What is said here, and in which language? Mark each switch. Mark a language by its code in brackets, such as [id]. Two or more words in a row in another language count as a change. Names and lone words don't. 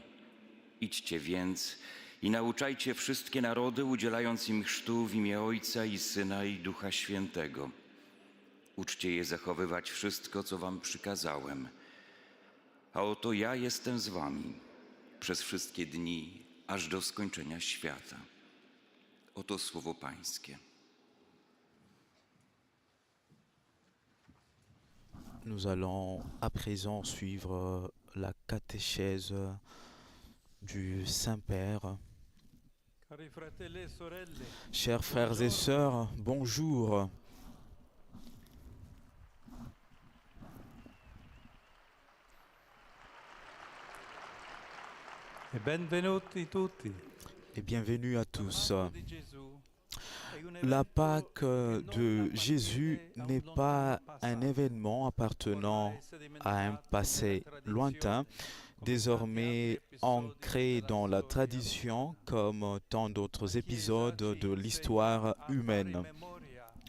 [pl] Idźcie więc i nauczajcie wszystkie narody, udzielając im chrztu w imię Ojca i Syna i Ducha Świętego. Uczcie je zachowywać wszystko, co wam przykazałem. A oto ja jestem z wami przez wszystkie dni, aż do skończenia świata. Oto słowo Pańskie. [fr] Nous allons à présent suivre la catéchèse du Saint-Père. [it] Cari fratelli e sorelle, [fr] Chers frères et sœurs, bonjour. [it] e benvenuti tutti. [fr] Et bienvenue à tous. [it] Di Gesù è un [fr] La [it] evento [fr] Pâque [it] che non [fr] de Jésus [it] appartiene a un [fr] n'est [it] lontano [fr] pas [it] passato. [fr] un événement appartenant à un passé lointain, désormais ancré dans la tradition comme tant d'autres épisodes de l'histoire humaine.